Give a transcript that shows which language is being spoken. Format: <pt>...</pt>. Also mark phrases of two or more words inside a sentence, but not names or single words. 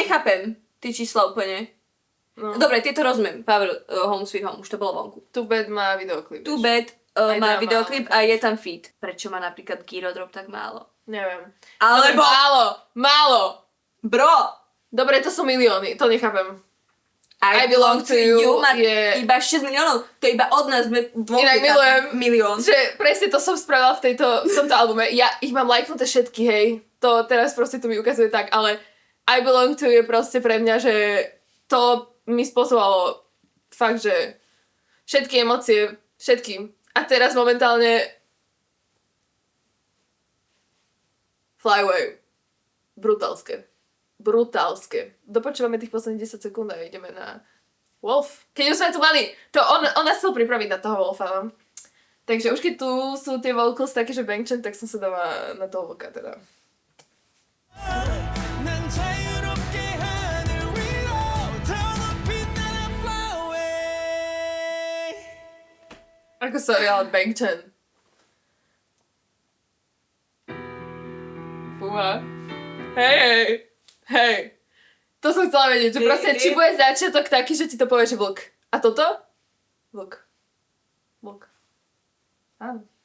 <sk>nechápem tie čísla úplne. No. Dobre, tieto rozumiem. Power Home Sweet Home, už to bolo vonku. Too Bad má videoklip. Too Bad Aj má drama. videoklip a je tam feat. Prečo má napríklad Giro Drop tak málo? Neviem. Alebo... Málo. Bro! Dobre, to sú milióny, to nechápem. I belong to you má je- iba 6 miliónov. To je iba od nás, sme dvoch Inak je tam milujem. milión. Že presne to som spravila v tomto albume. Ja ich mám lajknuté všetky, hej. To teraz proste tu mi ukazuje tak, ale I belong to you je proste pre mňa, že to mi spôsobovalo fakt, že všetky emócie, všetkým. A teraz momentálne Fly Away. Brutálske. Dopočúvame tých posledných 10 sekúnd a ideme na Wolf. Keď už sme tu mali, to on nás chcel pripraviť na toho Wolfa, no. Takže už keď tu sú tie vocals také, že Bangchan, tak som sa dala na toho voka teda.</sk> <ko>난 자유롭게 하늘 위로 더 높이 날아</ko> <en>fly away</en> <sk>Ako sorry, ale Bangchan. Fúha. Hej. To som chcela vedieť, že proste, či bude začiatok taký, že ti to povie, že vlk. A toto? Vlk. Áno.</sk>